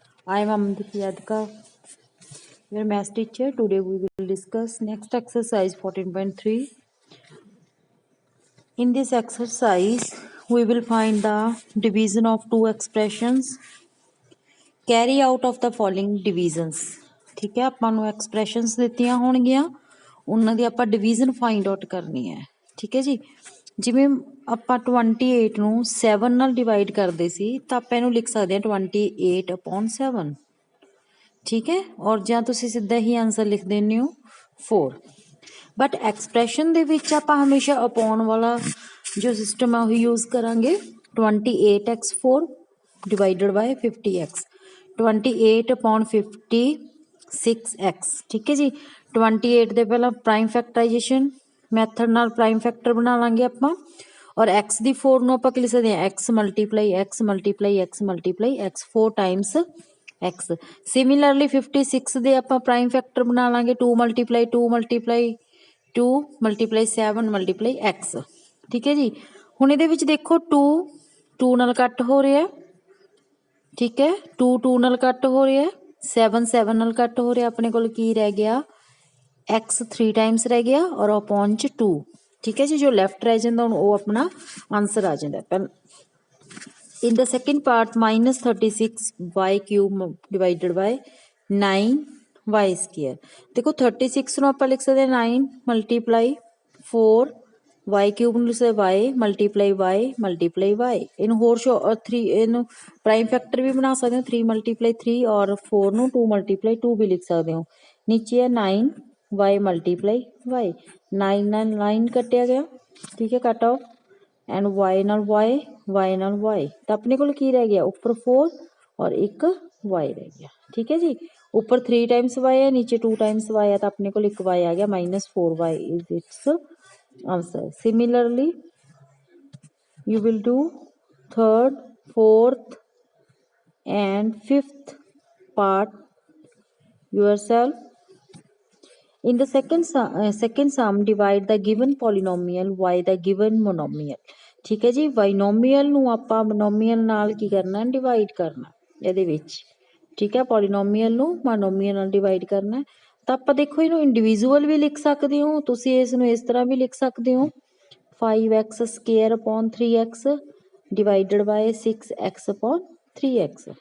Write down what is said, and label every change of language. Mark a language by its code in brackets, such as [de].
[en] I am Amandeep Yadka, your math teacher. Today we will discuss next exercise 14.3. In this exercise, we will find the division of two expressions. Carry out of the following divisions. [pa] ठीक है, ਆਪਾਂ ਨੂੰ expressions ਦਿੱਤੀਆਂ ਹੋਣਗੀਆਂ, ਉਹਨਾਂ ਦੀ ਆਪਾਂ division find out ਕਰਨੀ ਹੈ। ਠੀਕ ਹੈ ਜੀ, ਜਿਵੇਂ ਆਪਾਂ 28 ਨੂੰ 7 ਨਾਲ ਡਿਵਾਈਡ ਕਰਦੇ ਸੀ ਤਾਂ ਆਪਾਂ ਇਹਨੂੰ ਲਿਖ ਸਕਦੇ ਹਾਂ 28/7। ठीक है, और ਜਾਂ ਤੁਸੀਂ ਸਿੱਧਾ ਹੀ ਆਨਸਰ ਲਿਖ ਦਿੰਦੇ ਹੋ 4। ਬਟ ਐਕਸਪ੍ਰੈਸ਼ਨ ਦੇ ਵਿੱਚ ਆਪਾਂ ਹਮੇਸ਼ਾ ਅਪੋਨ ਵਾਲਾ ਜੋ ਸਿਸਟਮ ਹੈ ਉਹ ਯੂਜ਼ ਕਰਾਂਗੇ। 28x4 ਡਿਵਾਈਡਡ ਬਾਈ 50x, 28/56x। ਠੀਕ ਹੈ ਜੀ, 28 ਦੇ ਪਹਿਲਾਂ ਪ੍ਰਾਈਮ ਫੈਕਟਰਾਈਜੇਸ਼ਨ ਮੈਥਡ ਨਾਲ ਪ੍ਰਾਈਮ ਫੈਕਟਰ ਬਣਾ ਲਾਂਗੇ ਆਪਾਂ, ਔਰ x ਦੀ 4 ਨੂੰ ਆਪਾਂ ਕੀ ਲਿਖ ਸਕਦੇ ਹਾਂ x multiply x multiply x multiply x 4 Times x। Similarly 56 ਦੇ ਆਪਾਂ ਪ੍ਰਾਈਮ ਫੈਕਟਰ ਬਣਾ ਲਾਂਗੇ 2 multiply 2 multiply 2 multiply 7 multiply x। ਠੀਕ ਹੈ ਜੀ, ਹੁਣ ਇਹਦੇ ਵਿੱਚ ਦੇਖੋ 2 2 ਨਾਲ ਕੱਟ ਹੋ ਰਿਹਾ। ਠੀਕ ਹੈ, 2 2 ਨਾਲ ਕੱਟ ਹੋ ਰਿਹਾ, 7 7 ਨਾਲ ਕੱਟ ਹੋ ਰਿਹਾ। ਆਪਣੇ ਕੋਲ ਕੀ ਰਹਿ ਗਿਆ x 3 ਟਾਈਮਸ ਰਹਿ ਗਿਆ ਔਰ ਅਪੋਨ ਚ 2। ਠੀਕ ਹੈ ਜੀ, ਜੋ ਲੈਫਟ ਰਹਿ ਜਾਂਦਾ ਹੁਣ ਉਹ ਆਪਣਾ ਆਨਸਰ ਆ ਜਾਂਦਾ। [en] In the second part, minus 36y cube divided by 9y square। [pa] देखो 36 ਨੂੰ ਆਪਾਂ ਲਿਖ ਸਕਦੇ 9 ਮਲਟੀਪਲਾਈ 4 y cube ਨੂੰ ਲਿਖ ਸਕਦੇ y multiply y multiply y। ਇਹਨੂੰ ਹੋਰ 3 ਇਹਨੂੰ ਪ੍ਰਾਈਮ ਫੈਕਟਰ ਵੀ ਬਣਾ ਸਕਦੇ ਹੋ 3 ਮਲਟੀਪਲਾਈ 3 ਔਰ 4 ਨੂੰ 2 ਮਲਟੀਪਲਾਈ 2 ਵੀ ਲਿਖ ਸਕਦੇ ਹੋ। ਨੀਚੇ ਹੈ 9y ਮਲਟੀਪਲਾਈ y, 9 ਨਾਲ 9 ਕੱਟਿਆ ਗਿਆ। ਠੀਕ ਹੈ, ਕੱਟ ਆਓ ਐਂਡ y ਨਾਲ y ਨਾਲ y ਤਾਂ ਆਪਣੇ ਕੋਲ ਕੀ ਰਹਿ ਗਿਆ ਉੱਪਰ 4 ਔਰ ਇੱਕ y ਰਹਿ ਗਿਆ। ਠੀਕ ਹੈ ਜੀ, ਉੱਪਰ 3 ਟਾਈਮਸ y ਹੈ, ਨੀਚੇ 2 ਟਾਈਮਸ y ਹੈ ਤਾਂ ਆਪਣੇ ਕੋਲ ਇੱਕ y ਆ ਗਿਆ -4y [en] Is its answer. Similarly you will do third, fourth and fifth part yourself. In the second sum, divide the given polynomial by the given monomial। [pa] ठीक है जी, ਬਾਈਨੋਮੀਅਲ ਨੂੰ ਆਪਾਂ ਮੋਨੋਮੀਅਲ ਨਾਲ ਕੀ ਕਰਨਾ ਡਿਵਾਈਡ ਕਰਨਾ ਇਹਦੇ ਵਿੱਚ। ਠੀਕ ਹੈ, ਪੋਲੀਨੋਮੀਅਲ ਨੂੰ ਮੋਨੋਮੀਅਲ ਨਾਲ ਡਿਵਾਈਡ ਕਰਨਾ। ਤਾਂ ਆਪਾਂ ਦੇਖੋ ਇਹਨੂੰ ਇੰਡੀਵਿਜੂਅਲ ਵੀ ਲਿਖ ਸਕਦੇ ਹੋ, ਤੁਸੀਂ ਇਸ ਨੂੰ ਇਸ ਤਰ੍ਹਾਂ ਵੀ ਲਿਖ ਸਕਦੇ ਹੋ 5x square upon 3x divided bye 6x upon 3x।